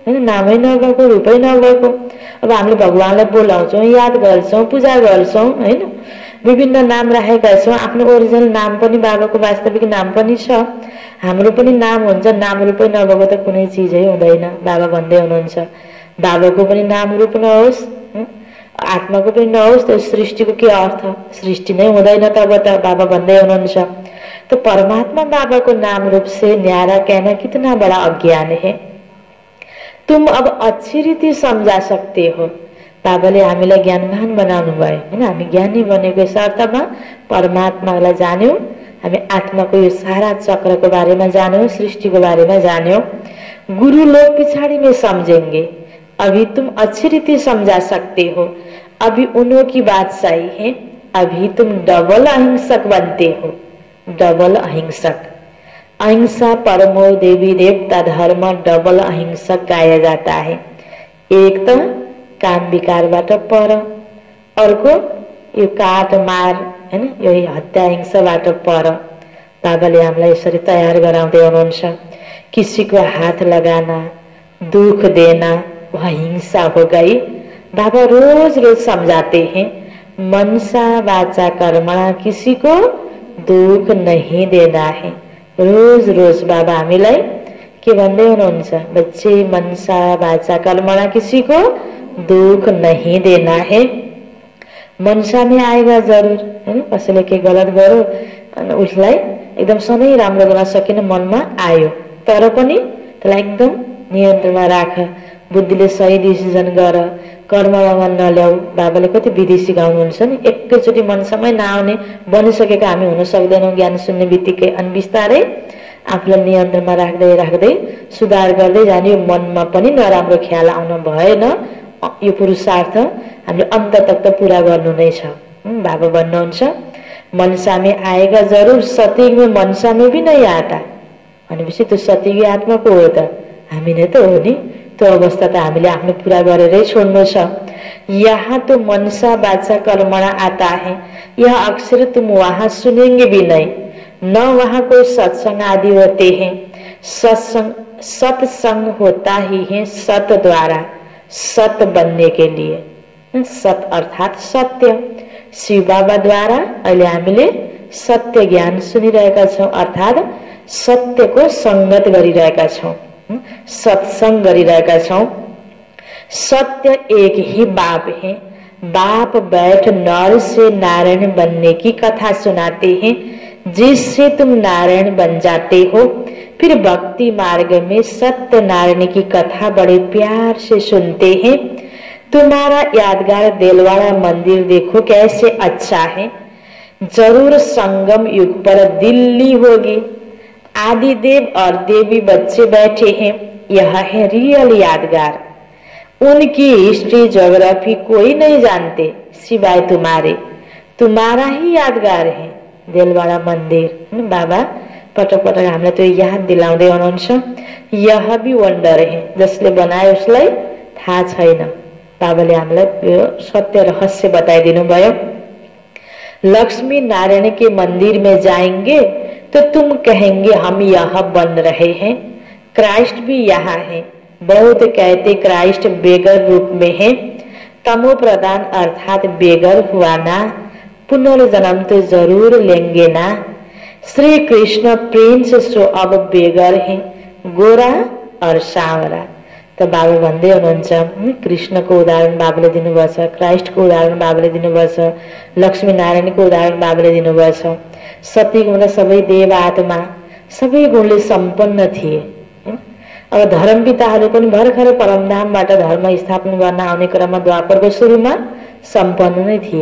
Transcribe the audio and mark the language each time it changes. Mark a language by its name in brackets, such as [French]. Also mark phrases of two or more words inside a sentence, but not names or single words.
[Nepali] हैन, नामै नभएको, रूपै नभएको। अब हामीले भगवानलाई बोलाउँछौँ, याद गर्छौँ, पूजा गर्छौँ हैन, विभिन्न नाम राखेका छौँ। आफ्नो ओरिजिनल नाम पनि बाबाको वास्तविक नाम पनि छ, हाम्रो पनि नाम हुन्छ। नाम रूपै नभएको त कुनै चिजै हुँदैन। बाबा भन्दै हुनुहुन्छ बाबाको पनि नाम रूप नहोस्, आत्माको पनि नहोस्, त्यो सृष्टिको के अर्थ? सृष्टि नै हुँदैन तब त। [Hindi] बाबा [Nepali] भन्दै हुनुहुन्छ [Hindi] तो परमात्मा बाबा को नाम रूप से न्यारा कहना कितना बड़ा अज्ञान है। तुम अब अच्छी रीति समझा सकते हो। [Nepali] बाबाले हामीलाई ज्ञानवान बनाउनु भयो हैन, हामी ज्ञानी बनेको यस अर्थमा परमात्मालाई जान्यौं, हामी आत्माको यो सारा चक्रको बारेमा जान्यौं, सृष्टिको बारेमा जान्यौं। [Hindi] गुरु लोग पिछाड़ी में समझेंगे, अभी तुम अच्छी रीति समझा सकते हो, अभी उन्हों की बात सही है, अभी तुम डबल अहिंसक बनते हो। डबल अहिंसक, अहिंसा परमो देवी देवता धर्म डबल अहिंसक गाया जाता है। [Nepali] एक तो काम विकारबाट पर, अर्को यो काट मार हैन, यो हत्या हिंसाबाट पर। बाबाले हामीलाई यसरी तयार गराउँदै हुनुहुन्छ। [Hindi] किसी को हाथ लगाना, दुख देना वह हिंसा हो गई। बाबा रोज रोज समझाते हैं, मनसा वाचा कर्मणा किसी को दुख नहीं देना है। [Nepali] रोज रोज बाबा हामीलाई के भन्दै हुनुहुन्छ? [Hindi] बच्चे मनसा वाचा कर्मणा किसी को दुख नहीं देना है। मनसा में आएगा जरूर [Nepali] हैन, कसैले के गलत गर्यो अनि उसलाई एकदम सधैँ राम्रो गर्न सकिन मनमा आयो, तर पनि त्यसलाई एकदम नियन्त्रणमा राख, बुद्धिले सही डिसिजन गर, कर्ममा नल्याऊ। बाबाले कति विधि सिकाउनुहुन्छ नि। एकैचोटि मनसम्मै नआउने बनिसकेका हामी हुन सक्दैनौँ ज्ञान सुन्ने बित्तिकै। अनि बिस्तारै आफूलाई नियन्त्रणमा राख्दै राख्दै सुधार गर्दै जाने। यो मनमा पनि नराम्रो ख्याल आउन भएन। यो पुरुषार्थ हामीले अन्त तक त पूरा गर्नु नै छ। [Hindi] बाबा भन्नुहुन्छ मनसा में आएगा जरूर, सतयुग में मनसा में भी नहीं आता। [Nepali] भनेपछि त्यो सतयुगी आत्मा को हो त? हामी नै त हो नि। त्यो अवस्था त हामीले आफ्नो पूरा गरेरै छोड्नु छ। [Hindi] यहाँ तो मनसा वाचा कर्मणा आता है, यह अक्सर तुम वहां सुनेंगे भी नहीं, न वहां कोई सत्संग आदि होते हैं। सत्संग होता ही है सत द्वारा, सत बनने के लिए। सत अर्थात सत्य। [Nepali] शिव बाबा द्वारा अहिले हामीले सत्य ज्ञान सुनिरहेका छौं, अर्थात सत्यको संगत गरिरहेका छौं, सत्संग गरिरहेका छौं। [Hindi] सत्य एक ही बाप है। बाप बैठ नर से नारायण बनने की कथा सुनाते हैं, जिससे तुम नारायण बन जाते हो। फिर भक्ति मार्ग में सत्य नारायण की कथा बड़े प्यार से सुनते हैं। तुम्हारा यादगार देलवाड़ा मंदिर देखो कैसे अच्छा है। जरूर संगम युग पर दिल्ली होगी। आदिदेव और देवी बच्चे बैठे हैं, यह है रियल यादगार। उनकी [English] history geography [Hindi] कोई नहीं जानते सिवाय तुम्हारे, तुम्हारा ही यादगार है देलवाड़ा मंदिर। [Nepali] बाबा पटक पटक हामीलाई त्यो याद दिलाउँदै हुनुहुन्छ। [Hindi] यह भी वन्डर है, [Nepali] जसले बनाए उसलाई थाहा छैन। बाबाले हामीलाई यो सत्य रहस्य बताइदिनु भयो। [Hindi] लक्ष्मी नारायण के मंदिर में जाएंगे तो तुम कहेंगे हम यहाँ बन रहे हैं। क्राइस्ट भी यहाँ है। बहुत कहते क्राइस्ट बेगर रूप में है। तमो प्रदान अर्थात बेगर हुआ ना, पुनर्जन्म तो जरूर लेंगे ना। श्री कृष्ण प्रिंस सो अब बेगर है, गोरा और सांवरा। [Nepali] त बाबा भन्दै हुनुहुन्छ कृष्णको उदाहरण बाबाले दिनुभएको छ, क्राइस्टको उदाहरण बाबाले दिनुभएको छ, लक्ष्मी नारायणको उदाहरण बाबाले दिनुभएको छ। सत्ययुगमा सबै देव आत्मा सबै गुणले सम्पन्न थिए। अब धर्मपिताहरू पनि भर्खर परमधामबाट धर्म स्थापना गर्न आउने क्रममा द्वापरको सुरुमा सम्पन्न नै थिए।